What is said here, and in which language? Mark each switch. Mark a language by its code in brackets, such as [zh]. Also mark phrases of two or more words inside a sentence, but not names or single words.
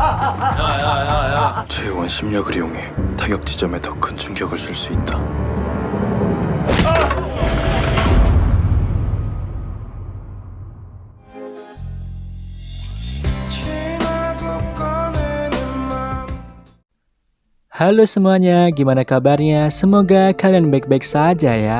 [ko] 최용은 심력을 이용해 타격 지점에 더 큰 충격을 줄 수 있다. [id] Halo semuanya, gimana kabarnya? Semoga kalian baik-baik saja ya.